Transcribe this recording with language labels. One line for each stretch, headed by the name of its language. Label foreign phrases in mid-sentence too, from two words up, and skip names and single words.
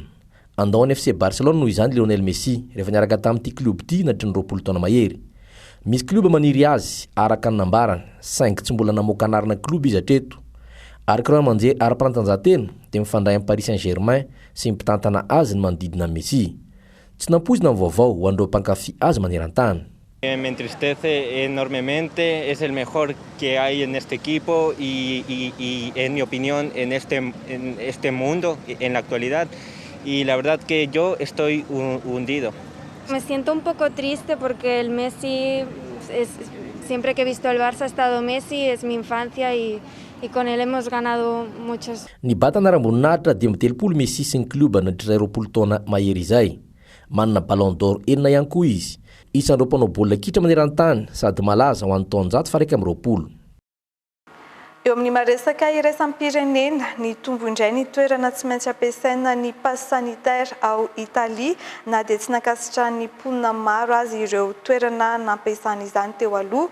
Malagasy: Andao ny FC Barcelone noho izany Lionel Messi rehefa niaraka tamin'ity klub ity nandritra ny 20 taona mahery. Misy kluba maniry azy araka ny nambarany saingy tsy mbola namoaka anarana klub izy hatreto. Araka ireo manjery ara-panatanjahantena dia mifandray amin'ny Paris Saint-Germain sy mpitantana azy ny manodidina Messi. Tsy nampoizina amin'ny vaovao ho an'ireo mpankafy azy maneran-tany.
Spanish: Me entristece enormemente, es el mejor que hay en este equipo y en mi opinión en este mundo en la actualidad. Y la verdad que yo estoy hundido. Me siento un poco triste porque el Messi, siempre que he visto el Barça ha estado Messi, es mi infancia y con él hemos ganado muchos.
Malagasy: Ny batana ara-boninahitra dia mitelopolo Messi sy ny kluba nandritra 20 taona mahery izay. Manana Ballon d'Or 4 ihany koa izy. Isan'ireo mpanao baolina kitra maneran-tany sady malaza ho an'ny taonjato fa 20. Eo amin'ny maresaka iraisam-pirenena ny tombo indray ny toerana tsy maintsy ampiasaina ny
French: passe sanitaire
Malagasy: ao Italia na dia tsy nakasitra ny mponina maro azy ireo toerana nampiasana izany teo aloha.